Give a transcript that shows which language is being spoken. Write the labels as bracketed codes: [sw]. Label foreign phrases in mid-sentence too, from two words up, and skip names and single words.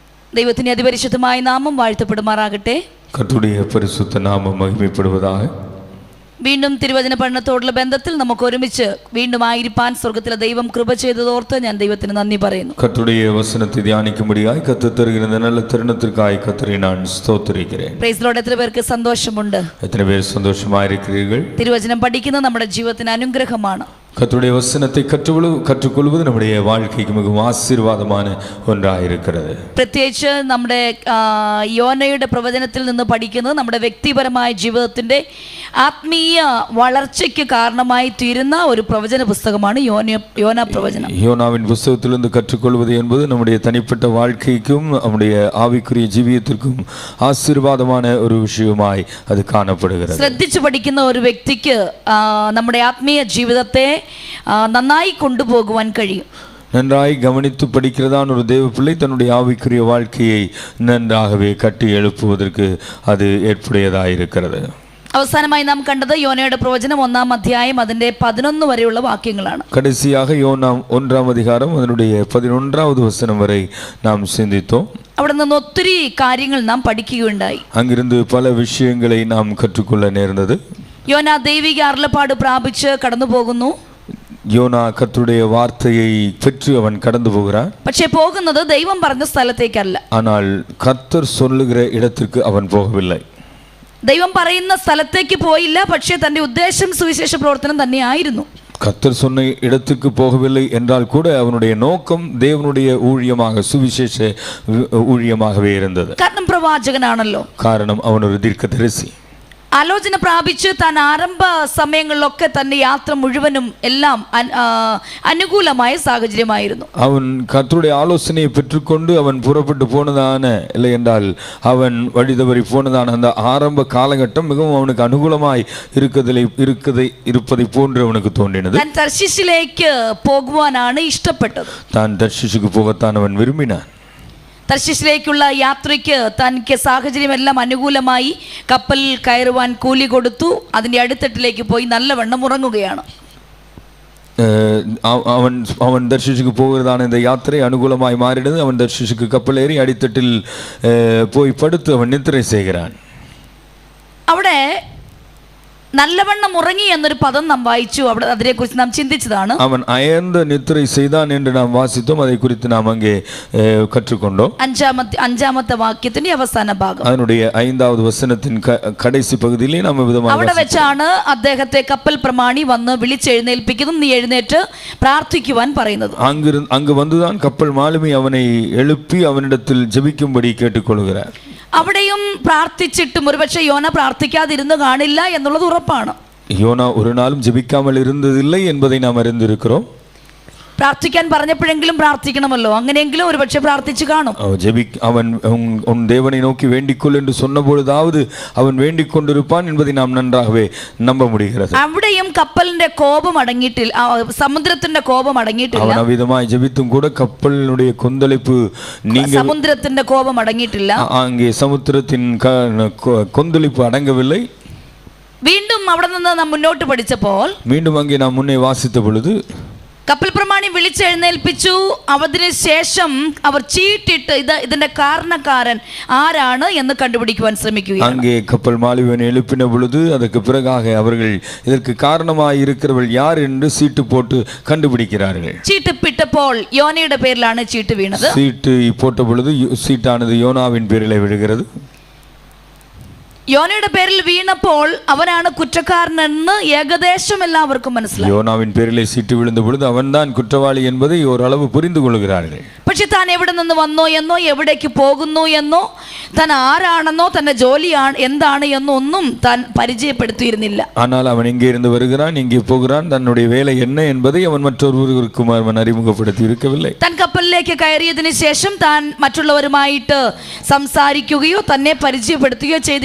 [ml] ദൈവത്തിന്റെ അതിപരിശുദ്ധമായ നാമം വാഴ്ത്തപ്പെടുമാറാകട്ടെ. [ta] കർത്തരുடைய பரிசுத்த நாமம் மகிமைப்படுவதாக. [ml] വീണ്ടും തിരുവചന പഠനത്തോടുള്ള ബന്ധത്തിൽ നമുക്ക് ഒരുമിച്ച് വീണ്ടും ആയിരിക്കാൻ സ്വർഗ്ഗത്തിലെ ദൈവം കൃപ ചെയ്തതോർത്ത് ഞാൻ ദൈവത്തിന് നന്ദി പറയുന്നു. [ta] கர்த்தருடைய வசனத்தை தியானிக்கும்படியாய் கர்த்தர் தருகிற நல்ல தருணத்திற்காக கர்த்தரை நான் ஸ்தோத்திரிக்கிறேன். [en] Praise Lord. [ml] എത്ര പേർക്ക് സന്തോഷമുണ്ട്? [ta] எத்தனை பேர் சந்தோஷமாயிருக்கிறீர்கள்? [ml] തിരുവചനം പഠിക്കുന്നത് നമ്മുടെ ജീവിതത്തിന് അനുഗ്രഹമാണ്. [ta] கர்த்தருடைய வசனத்தை கற்றுக்கொள்வது நம்முடைய வாழ்க்கைக்கு மிகவும் ஆசீர்வாதமான ஒன்றாயிருக்கிறது. [ml] പ്രത്യേകിച്ച് നമ്മുടെ യോനയുടെ പ്രവചനത്തിൽ നിന്ന് പഠിക്കുന്നത് നമ്മുടെ വ്യക്തിപരമായ ജീവിതത്തിന്റെ ആത്മീയ വളർച്ചയ്ക്ക് കാരണമായി തീരുന്ന ഒരു പ്രവചന പുസ്തകമാണ് യോന പ്രവചനം. [ta] யோனாவின் புஸ்தகத்திலிருந்து கற்றுக்கொள்வது என்பது நம்முடைய தனிப்பட்ட வாழ்க்கைக்கும் நம்முடைய ஆவிக்குரிய ஜீவியத்திற்கும் ஆசீர்வாதமான ஒரு விஷயமாய் அது காணப்படுகிறது. [ml] ശ്രദ്ധിച്ചു പഠിക്കുന്ന ഒരു വ്യക്തിക്ക് നമ്മുടെ ആത്മീയ ജീവിതത്തെ നന്നായി കൊണ്ടുപോകുവാൻ കഴിയും. [ta] நன்றாய் கவனித்து படிக்கிறதான் ஒரு தேவ பிள்ளை தன்னுடைய ஆவிக்குரிய வாழ்க்கையை நன்றாகவே கட்டி எழுப்புவதற்கு அது ஏற்புடையதாயிருக்கிறது. [ml] അവസാനമായി നാം കണ്ടത് യോനയുടെ പ്രവചനം 1-ാം അധ്യായം അതിന്റെ 11 വരെയുള്ള വാക്യങ്ങളാണ്. [ta] கடைசியாக யோனா 1-ാം அதிகாரம் அதனுடைய 11வது வசனம் வரை நாம் சிந்தித்தோம். [ml] അവിടെ നിന്ന് ഒത്തിരി കാര്യങ്ങൾ നാം പഠിക്കുകയുണ്ടായി. [ta] அங்கிருந்து பல விஷயங்களை நாம் கற்றுக்கொள்ள நேர்ந்தது. [ml] യോന ദൈവിക അരുളപ്പാട് പ്രാപിച്ച് കടന്നു പോകുന്നു. [ta] யோனா கர்த்தருடைய வார்த்தையை பெற்று அவன் கடந்து போகிறான். [ml] പക്ഷേ പോകുന്നത് ദൈവം പറഞ്ഞ സ്ഥലത്തേക്കല്ല. [ta] ஆனால் கர்த்தர் சொல்லுகிற இடத்திற்கு அவன் போகவில்லை. [ml] ദൈവം പറയുന്ന സ്ഥലത്തേക്ക് പോയില്ല. പക്ഷേ തന്റെ ഉദ്ദേശം സുവിശേഷ പ്രവർത്തനം തന്നെയായിരുന്നു. [ta] கர்த்தர் சொன்ன இடத்துக்கு போகவில்லை என்றால் கூட அவனுடைய நோக்கம் தேவனுடைய ஊழியமாக சுவிசேஷ ஊழியமாகவே இருந்தது. [ml] കാരണം പ്രവാചകനാണല്ലോ. [ta] காரணம் அவன் ஒரு தீர்க்கதரிசி. [ml] ആലോചന പ്രാപിച്ച് താൻ ആരംഭ സമയങ്ങളിലൊക്കെ തന്റെ യാത്ര മുഴുവനും എല്ലാം അനുകൂലമായ സാഹചര്യമായിരുന്നു. [ta] அவன் கர்த்தருடைய ஆலோசனையை பெற்றுக்கொண்டு அவன் புறப்பட்டு போனதான இல்லை என்றால் அவன் வழிதவறி போனதான அந்த ஆரம்ப காலகட்டம் மிகவும் அவனுக்கு அனுகூலமாய் இருப்பதை போன்று அவனுக்கு தோன்றினது. [ml] താൻ തർശീശിലേക്ക് പോകുവാനാണ് ഇഷ്ടപ്പെട്ടത്. [ta] தான் தர்ஷீசுக்கு போகத்தான் அவன் விரும்பினான். [ml] തർശീശിലേക്കുള്ള യാത്രയ്ക്ക് തനിക്ക് സാഹചര്യമെല്ലാം അനുകൂലമായി കപ്പലിൽ കയറുവാൻ കൂലി കൊടുത്തു. അതിന്റെ അടിത്തട്ടിലേക്ക് പോയി നല്ലവണ്ണം ഉറങ്ങുകയാണ്. [ta] அவன் தர்ஷீசுக்கு போகிறதான இந்த யாத்திரை அனுகூலமாய் மாறினது. அவன் தர்ஷீசுக்கு கப்பல் ஏறி அடித்தட்டில் போய் படுத்து அவன் நித்திரை செய்கிறான். [ml] അവിടെ നല്ലവണ്ണം ഉറങ്ങി എന്നൊരു പദം നാം വായിച്ചു. അവിടെ അതിനെക്കുറിച്ച് നാം ചിന്തിച്ചതാണ്. [ta] அவன் அயர்ந்த நித்திரை செய்தான் என்று நாம் வாசித்தோம். அதை குறித்து நாம் அங்கே கற்றுக்கொண்டோம். [ml] അഞ്ചാമത്തെ വാക്യത്തിന്റെ അവസാന ഭാഗം [ta] அதனுடைய 5வது வசனத்தின் கடைசி பகுதியிலே நாம் விதமாக [ml] അവിടെ വെച്ചാണ് അദ്ദേഹത്തെ കപ്പൽ പ്രമാണി വന്ന് വിളിച്ചെഴുന്നേൽപ്പിക്കുന്നതും നീ എഴുന്നേറ്റ് പ്രാർത്ഥിക്കുവാൻ പറയുന്നത്. [ta] அங்கு வந்துதான் கப்பல் மாலுமி அவனை எழுப்பி அவனிடத்தில் ஜெபிக்கும்படி கேட்டுக்கொள்கிறார். [ml] അവിടെയും പ്രാർത്ഥിച്ചിട്ടും ഒരുപക്ഷെ യോന പ്രാർത്ഥിക്കാതിരുന്ന് കാണില്ല എന്നുള്ളത് ഉറപ്പാണ്. [ta] யோனா ஒரு நாளும் ஜெபிக்காமல் இருந்ததில்லை என்பதை நாம் அறிந்திருக்கிறோம். [ml] പ്രാർത്ഥിക്കാൻ പറഞ്ഞപ്പോഴെങ്കിലും പ്രാർത്ഥിക്കണമല്ലോ. അങ്ങനെയെങ്കിലും ഒരുപക്ഷെ പ്രാർത്ഥിച്ചു കാണും. [ta] அவன் உன் தேவனை நோக்கி வேண்டிக்கொள் என்று சொன்ன பொழுதாவது அவன் வேண்டிக் கொண்டிருப்பான் என்பதை நாம் நன்றாகவே நம்ப முடிகிறது. [ml] അവിടെയും കപ്പലിന്റെ കോപം അടങ്ങിയിട്ടില്ല. സമുദ്രത്തിന്റെ കോപം അടങ്ങിയിട്ടില്ല. [ta] அவன் அவ்விதமாய் ஜெபித்தும் கூட கப்பலினுடைய கொந்தளிப்பு [ml] സമുദ്രത്തിന്റെ കോപം അടങ്ങിയിട്ടില്ല. [ta] அங்கே சமுத்திரத்தின் கொந்தளிப்பு அடங்கவில்லை. [ml] വീണ്ടും അവിടെ നിന്ന് നാം മുന്നോട്ട് പഠിച്ചപ്പോൾ [ta] மீண்டும் அங்கே நாம் முன்னே வாசித்த பொழுது [ml] കപ്പൽ പ്രമാണി വിളിച്ചെഴുന്നേൽപ്പിച്ചു. അതിനുശേഷം അവർ ചീട്ടിട്ട് ഇതിന്റെ കാരണക്കാരൻ ആരാണ് എന്ന് കണ്ടുപിടിക്കുവാൻ ശ്രമിക്കുകയാണ്. [ta] அங்கே கப்பல் மாலுமியை எழுப்பின பொழுது அதற்கு பிறகாக அவர்கள் இதற்கு காரணமாய் இருக்கிறவர்கள் யார் என்று சீட்டு போட்டு கண்டுபிடிக்கிறார்கள். [ml] ചീട്ട് പിട്ടപ്പോൾ യോനയുടെ പേരിലാണ് ചീട്ട് വീണത്. [ta] சீட்டு போட்ட பொழுது சீட்டானது யோனாவின் பேரிலே விழுகிறது. [ml] യോനയുടെ പേരിൽ വീണപ്പോൾ അവനാണ് കുറ്റക്കാരനെന്ന് ഏകദേശം എല്ലാവർക്കും മനസ്സിലായി. [ta] யோனாவின் பேரிலே சீட்டு விழுந்த பொழுது அவன்தான் குற்றவாளி என்பதை ஓரளவு புரிந்து கொள்கிறார்கள். [ml] പക്ഷെ താൻ എവിടെ നിന്ന് വന്നോ എന്നോ എവിടേക്ക് പോകുന്നു എന്നോ താൻ ആരാണെന്നോ തന്റെ ജോലി എന്താണ് എന്നോ ഒന്നും താൻ പരിചയപ്പെടുത്തിയിരുന്നില്ല. [ta] ஆனால் அவன் எங்கே இருந்து வருகிறான், எங்கே போகிறான், தன்னுடைய வேலை என்ன என்பதை அவன் மற்றொருவருக்கும் அவன் அறிமுகப்படுத்தி இருக்கவில்லை. [ml] താൻ കപ്പലിലേക്ക് കയറിയതിനു ശേഷം താൻ മറ്റുള്ളവരുമായിട്ട് സംസാരിക്കുകയോ തന്നെ പരിചയപ്പെടുത്തുകയോ ചെയ്തിട്ടില്ല.